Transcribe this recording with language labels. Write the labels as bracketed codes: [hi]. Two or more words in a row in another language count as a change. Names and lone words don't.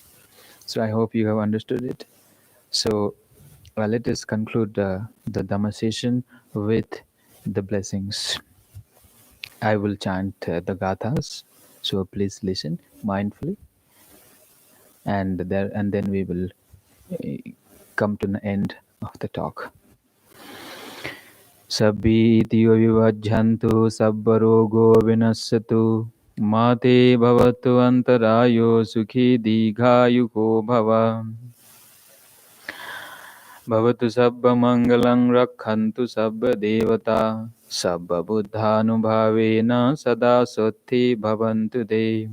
[en] So I hope you have understood it. So let us conclude the Dhamma session with the blessings. I will chant the gathas, so please listen mindfully, and then we will come to the end of the talk. [pi] Sabbitiyo vivajjantu sabbarogo vinassatu mate bhavatu antarayo sukhi digayuko bhava. Bhavatu sabba mangalang rakhantu sabba devata sabba buddhanubhavena sada sotti bhavantu te.